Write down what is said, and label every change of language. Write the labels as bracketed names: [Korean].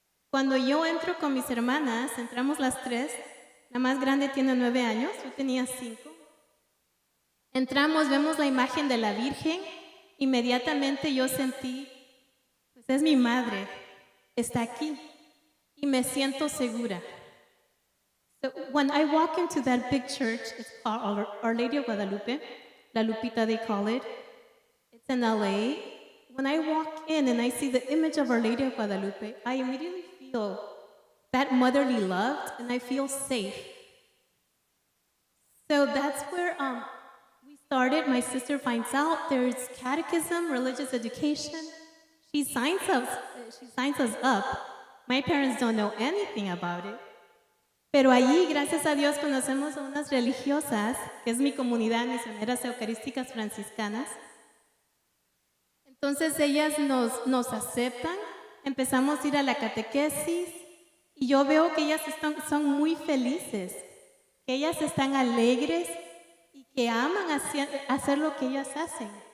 [Spanish] Cuando yo entro con mis hermanas, entramos las 3, la más grande tiene 9 años, yo tenía 5. Entramos, vemos la imagen de la Virgen, inmediatamente yo sentí, pues es mi madre, está aquí y me siento segura. [English] So when I walk into that big church, it's called Our Lady of Guadalupe, La Lupita they call it. It's in LA. When I walk in and I see the image of Our Lady of Guadalupe, I immediately feel that motherly love and I feel safe. So that's where we started. My sister finds out there's catechism, religious education. She signs us up. My parents don't know anything about it. [Spanish] Pero allí, gracias a Dios, conocemos a unas religiosas, que es mi comunidad, misioneras eucarísticas franciscanas. Entonces ellas nos aceptan, empezamos a ir a la catequesis y yo veo que ellas son muy felices, que ellas están alegres y que aman hacer lo que ellas hacen.